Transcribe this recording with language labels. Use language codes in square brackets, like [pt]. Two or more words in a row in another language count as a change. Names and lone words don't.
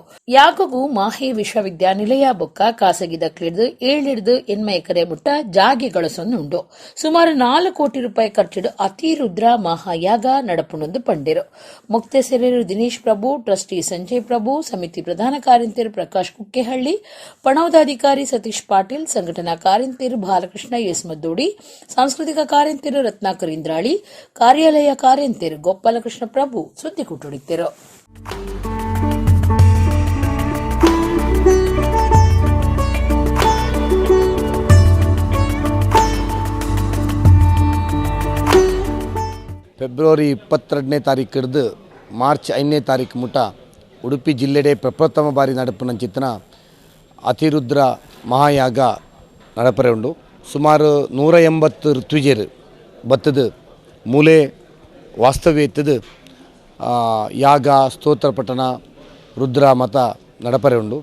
[tcy] ಯಾಗಗೂ ಮಾಹೆ ವಿಶ್ವವಿದ್ಯಾನಿಲಯ ಬೊಕ್ಕ ಖಾಸಗಿ ದಕ್ಲಿಡ್ದು 7 ಎಕರೆ ಮುಟ್ಟ ಜಾಗೆ ಗಳಸೊಂದುಂಡು. ಸುಮಾರು 4 ಕೋಟಿ ರೂಪಾಯಿ ಖರ್ಚಿಡು ಅತಿರುದ್ರ ಮಹಾಯಾಗ ನಡಪುಣೊಂದು ಪಂಡಿರು. ಮುಕ್ತೇಸರರು ದಿನೇಶ್ ಪ್ರಭು, ಟ್ರಸ್ಟಿ ಸಂಜಯ್ ಪ್ರಭು, ಸಮಿತಿ ಪ್ರಧಾನ ಕಾರ್ಯಂತರು ಪ್ರಕಾಶ್ ಕುಕ್ಕೆಹಳ್ಳಿ, ಪಣೌದಾಧಿಕಾರಿ ಸತೀಶ್ ಪಾಟೀಲ್, ಸಂಘಟನಾ ಕಾರ್ಯಂತರು ಬಾಲಕೃಷ್ಣ ಎಸ್ ಮದ್ದೋಡಿ, ಸಾಂಸ್ಕೃತಿಕ ಕಾರ್ಯಂತರು ರತ್ನಾಕರ್ ಇಂದ್ರಾಳಿ, ಕಾರ್ಯಾಲಯ ಕಾರ್ಯಂತರು ಗೋಪಾಲಕೃಷ್ಣ ಪ್ರಭು ಸುದ್ದಿ ಕುಟುಡಿದ್ದರು. ಫೆಬ್ರವರಿ 22ನೇ ತಾರೀಕು ಹಿಡಿದು ಮಾರ್ಚ್ 5ನೇ ತಾರೀಕು ಮುಟ ಉಡುಪಿ ಜಿಲ್ಲೆಡೆ ಪ್ರಪ್ರಥಮ ಬಾರಿ ನಡಪುನಂಚಿತ್ತನ ಅತಿರುದ್ರ ಮಹಾಯಾಗ ನಡಪರೆ ಉಂಡು. ಸುಮಾರು 180 ಋತ್ವಿಜರು ಬತ್ತದು ಮೂಲೆ ವಾಸ್ತವ್ಯ ಎತ್ತದು ಯಾಗ ಸ್ತೋತ್ರ ಪಠಣ ರುದ್ರ ಮತ ನಡಪರೆ ಉಂಡು.